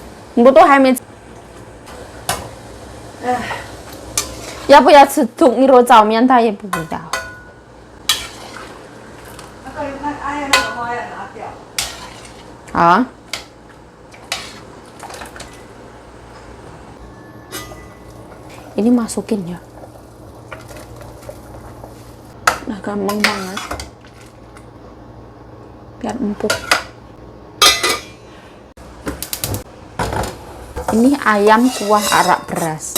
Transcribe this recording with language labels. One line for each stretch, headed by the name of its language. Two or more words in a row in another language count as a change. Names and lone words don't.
Chinese: 不都还没。要不要吃猪肉炒面？他也不知道。那个花要拿掉。好啊。
Indonesian: Ini masukin ya. Nah, gampang banget. Biar empuk. Ini ayam kuah arak beras.